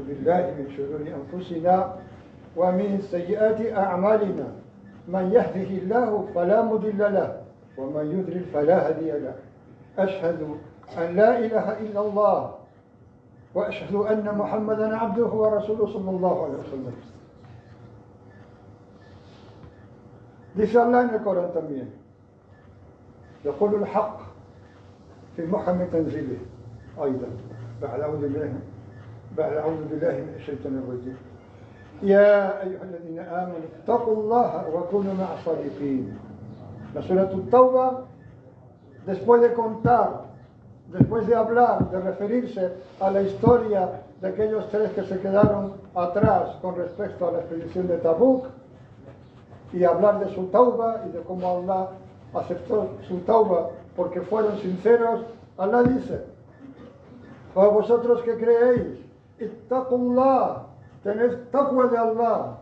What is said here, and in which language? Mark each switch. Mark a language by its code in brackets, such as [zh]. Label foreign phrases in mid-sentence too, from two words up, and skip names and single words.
[ar] بالله من شرور أنفسنا ومن سيئات أعمالنا من يهده الله فلا مضل له ومن يضلل فلا هادي له أشهد أن لا إله إلا الله وأشهد أن محمدا عبده ورسوله صلى الله عليه وسلم. [es] Dice Allah en el Corán también, [ar] يقول الحق في محكم تنزيله أيضا بعد أعوذ بالله من الشيطان الرجيم يا أيها الذين آمنوا اتقوا الله وكونوا مع الصادقين. [es] La Surah At-Tawbah, después de contar, después de hablar, de referirse a la historia de aquellos tres que se quedaron atrás con respecto a la expedición de Tabuk, y hablar de su tauba y de cómo Allah aceptó su tauba porque fueron sinceros, Allah dice O vosotros que creéis, ittaqullah, tened taqwa de Allah.